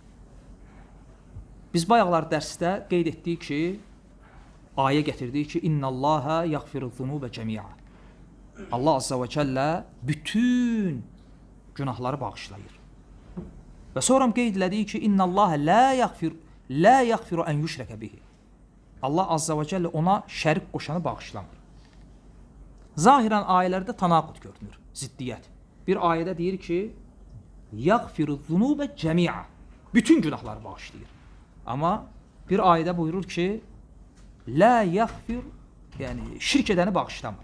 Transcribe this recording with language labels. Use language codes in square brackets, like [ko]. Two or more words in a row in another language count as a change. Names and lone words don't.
[az] Biz bayaqlar dərsdə qeyd etdik ki, ayə gətirdik ki, [ar] إن الله يغفر الذنوب جميعا. [az] Allah [ar] عز وجل [az] bütün günahları bağışlayır. Və sonra qeyd elədik ki, [ar] إن الله لا يغفر أن يشرك به. [az] Allah [ar] عز وجل [az] ona şərik qoşanı bağışlamır. Zahirən ayələrdə tanaqud görünür, ziddiyyət. Bir ayədə deyir ki, [ar] يغفر الذنوب جميعا. [az] Bütün günahları bağışlayır. Amma bir ayədə buyurur ki, [ar] لا يغفر, [az] yəni şirk edəni bağışlamır.